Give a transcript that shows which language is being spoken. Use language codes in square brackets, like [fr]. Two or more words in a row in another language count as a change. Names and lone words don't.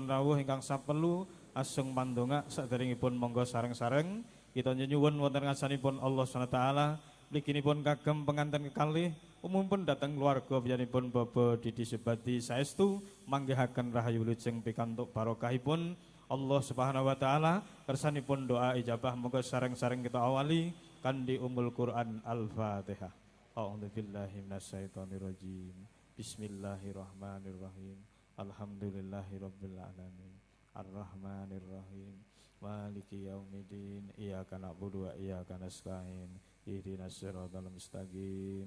[jv] rawuh ingkang sapelu asung mandonga saderengipun monggo sareng-sareng kita nyuwun wonten ngarsanipun [ar] الله سبحانه وتعالى [jv] mliginipun kagem penganten kekalih umumipun dhateng keluarga panjenenganipun Bapak Didi Subadi saestu manggihaken rahayu wilujeng pikantuk barokahipun [ar] الله سبحانه وتعالى [jv] kersanipun doa ijabah monggo sareng-sareng kita awali kandi [ar] أم القرآن [jv] Al-Fatihah. [ar] أعوذ بالله من الشيطان الرجيم بسم الله الرحمن الرحيم. الحمد لله رب العالمين. الرحمن الرحيم مالك يوم الدين. إياك نعبد وإياك نستعين اهدنا الصراط المستقيم.